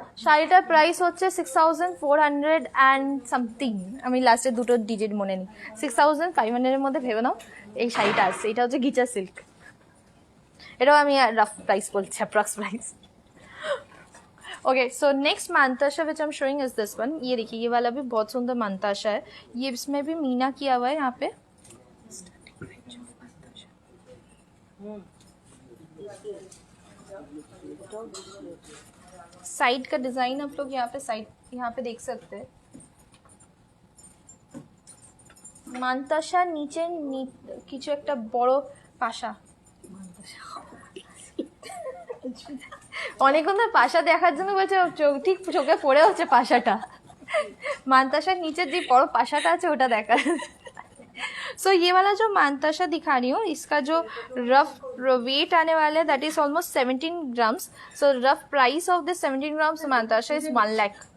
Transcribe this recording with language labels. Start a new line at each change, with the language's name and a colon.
Bangla: শাড়িটার প্রাইস হচ্ছে 6,400 and something, আমি লাস্টে দুটো ডিজিট মনে নিই। 6,500 মধ্যে ভেবে নাও এই শাড়িটা আসছে। এটা হচ্ছে গিচা সিল্ক। এটাও আমি রাফ প্রাইস বলছি, approx প্রাइस।
English: Okay so next मानताशा which I am showing is this one.
Hindi: ये देखिए ये वाला भी बहुत सुंदर मानताशा है। ये इसमें भी मीना किया हुआ है यहाँ पे। साइड का डिजाइन आप लोग यहाँ पे देख सकते हैं।
Bangla: मानताशा नीचे কিছু একটা বড় পাশা, অনেকক্ষণ ধরে পাশা দেখার জন্য বলছে ঠিক চোখে পড়ে হচ্ছে পাশাটা।
Hindi: मानताशा नीचे जो बड़ो पाशाटा है ওটা देखा। सो ये वाला जो मानताशा दिखा रही हूँ, इसका जो रफ वेट आने वाला है
English: That is almost 17 grams. So rough price of this 17 grams मानताशा is 1 lakh.